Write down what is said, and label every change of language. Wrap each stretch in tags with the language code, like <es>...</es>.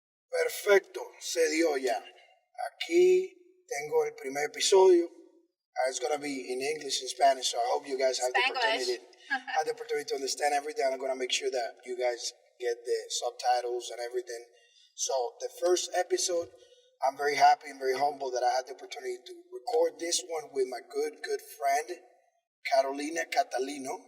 <es>perfecto, se dio ya. Aquí tengo el primer episodio.</es> <en>It's gonna be in English and Spanish, so I hope you guys have the opportunity to understand everything. I'm gonna make sure that you guys get the subtitles and everything. So the first episode, I'm very happy and very humble that I had the opportunity to record this one with my good friend, Catalino.</en>